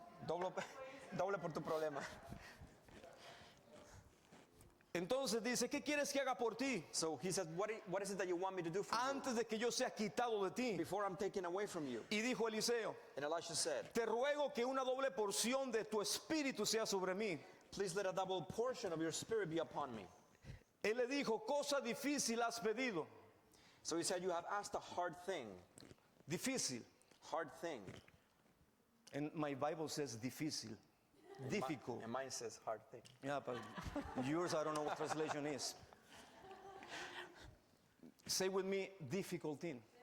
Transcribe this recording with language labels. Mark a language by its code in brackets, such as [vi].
[es] Doble, doble por tu problema. Entonces dice, ¿qué quieres que haga por ti? [en] So he said, what is it that you want me to do for you [es] Antes de que yo sea quitado de ti. [en] before I'm taken away from you? [es] Y dijo Eliseo, [en] And Elisha said, [es] te ruego que una doble porción de tu espíritu sea sobre mí. [en] please let a double portion of your spirit be upon me. [es] Él le dijo, cosa difícil has pedido. [en] So he said, you have asked a hard thing. [es] Difícil. [en] Hard thing. And my Bible says difícil. Difficult. And mine says hard thing. Yeah, but yours, I don't know what translation is. Say with me, difficult thing.